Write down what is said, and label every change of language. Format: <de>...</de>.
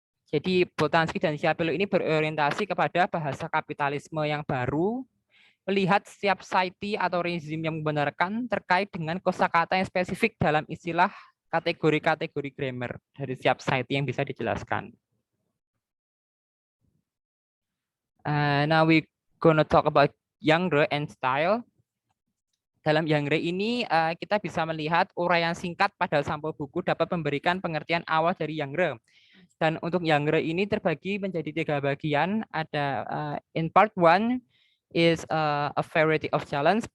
<id>Jadi Boltanski dan Schiapello ini berorientasi kepada bahasa kapitalisme yang baru, melihat setiap society atau rezim yang membenarkan terkait dengan kosakata yang spesifik dalam istilah kategori-kategori grammar dari setiap society yang bisa dijelaskan.</id> <en>Now we gonna talk about genre and style.</en> <id>Dalam genre ini kita bisa melihat uraian singkat pada sampul buku dapat memberikan pengertian awal dari genre. Dan untuk genre ini terbagi menjadi 3 bagian.</id> <en>Ada in part 1 is a variety of challenge.</en>